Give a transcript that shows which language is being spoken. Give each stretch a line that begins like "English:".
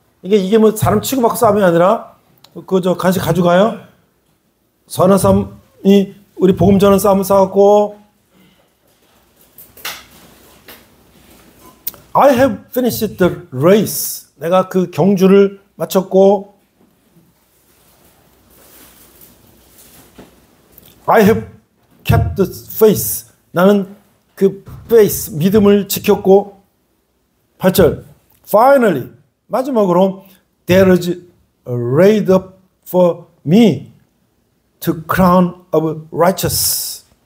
Korean: 이게 뭐 사람 치고받고 싸움이 아니라 그저 간식 가져가요. 선한 싸움이 우리 복음 전하는 싸움을 싸웠고,
English: I have finished the race.
Korean: 내가 그 경주를 마쳤고,
English: I have kept the faith.
Korean: 나는 그 faith, 믿음을 지켰고, 8절.
English: Finally,
Korean: 마지막으로,
English: there is laid up for me the crown of righteousness.